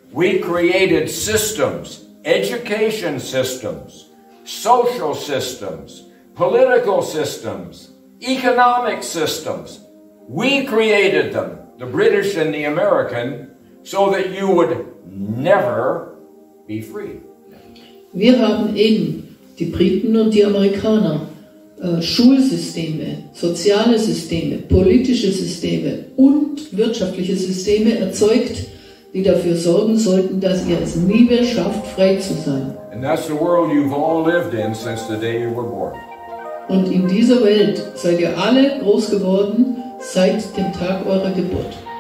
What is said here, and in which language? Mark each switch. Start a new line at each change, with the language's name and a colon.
English: We created systems, education systems, social systems, political systems, economic systems. We created them, the British and the American, so that you would never be free.
German: Wir haben eben, die Briten und die Amerikaner, Schulsysteme, soziale Systeme, politische Systeme und wirtschaftliche Systeme erzeugt, die dafür sorgen sollten, dass ihr es nie mehr schafft, frei zu sein.
English: And that's the world you've all lived in since the day you were born.
German: Und in dieser Welt seid ihr alle groß geworden seit dem Tag eurer Geburt.